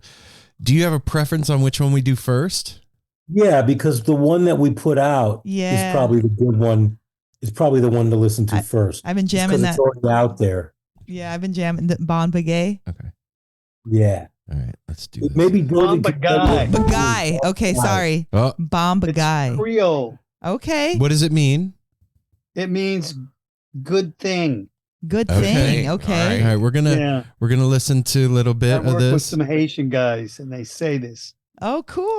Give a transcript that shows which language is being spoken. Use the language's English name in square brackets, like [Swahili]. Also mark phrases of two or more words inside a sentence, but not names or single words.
[English] Do you have a preference on which one we do first? Yeah, because the one that we put out is probably the good one. Is probably the one to listen to first. I've been jamming that. It's already out there. Yeah, I've been jamming the Bon Bagay. Okay. Yeah. All right, let's do this. Maybe Bon Bagay. Bagay. Okay, sorry. Oh. Bon Bagay. It's Creole. Okay. What does it mean? It means good thing. Good thing. Okay. All right, we're gonna listen to a little bit I of work with this. some Haitian guys, and they say this. Oh, cool.